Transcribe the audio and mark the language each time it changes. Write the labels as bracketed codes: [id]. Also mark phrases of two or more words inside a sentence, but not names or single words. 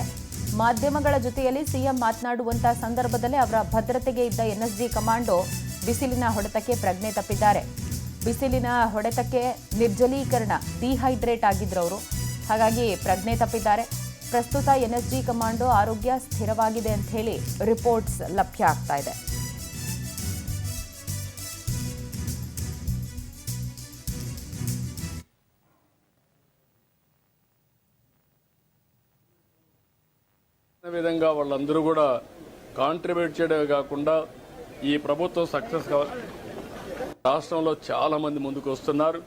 [kn] ಮಾಧ್ಯಮಗಳ ಜೊತೆಯಲ್ಲಿ ಸಿಎಂ ಮಾತನಾಡುವಂತ ಸಂದರ್ಭದಲ್ಲಿ ಅವರ ಭದ್ರತೆಗೆ ಇದ್ದ ಎನ್ಎಸ್ಜಿ ಕಮಾಂಡೋ ಬಿಸಿಲಿನ ಹೊಡೆತಕ್ಕೆ ಪ್ರಜ್ಞೆ ತಪ್ಪಿದ್ದಾರೆ. ಬಿಸಿಲಿನ ಹೊಡೆತಕ್ಕೆ ನಿರ್ಜಲೀಕರಣ ಡಿಹೈಡ್ರೇಟ್ ಆಗಿದ್ರು ಅವರು, ಹಾಗಾಗಿ ಪ್ರಜ್ಞೆ ತಪ್ಪಿದ್ದಾರೆ. ಪ್ರಸ್ತುತ ಎನ್ಎಸ್ಜಿ ಕಮಾಂಡೋ ಆರೋಗ್ಯ ಸ್ಥಿರವಾಗಿದೆ ಅಂತ ಹೇಳಿ ರಿಪೋರ್ಟ್ಸ್ ಲಭ್ಯ ಆಗ್ತಾ ಇದೆ. [te] విధంగా వాళ్ళందరూ కూడా కాంట్రిబ్యూట్ చేయడమే కాకుండా ఈ ప్రభుత్వం సక్సెస్ రాష్ట్రంలో చాలా మంది ముందుకు వస్తున్నారు.